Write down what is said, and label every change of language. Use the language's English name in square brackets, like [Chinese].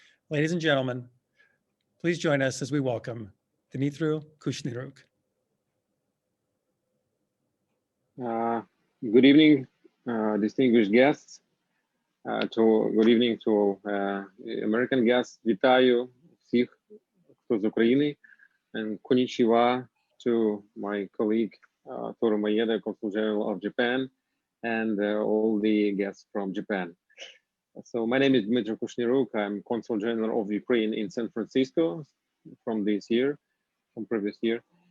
[English] Ladies and gentlemen, please join us as we welcome Dmytro Kushniruk. Good evening, distinguished guests. Good evening to American guests. [Ukrainian] Вітаю всіх, хто з України. [English] And konnichiwa to my colleague, Toru Maeda, Consul General of Japan, and all the guests from Japan. So my name is Dmytro Kushniruk. I'm Consul General of Ukraine in San Francisco from this year, from previous year.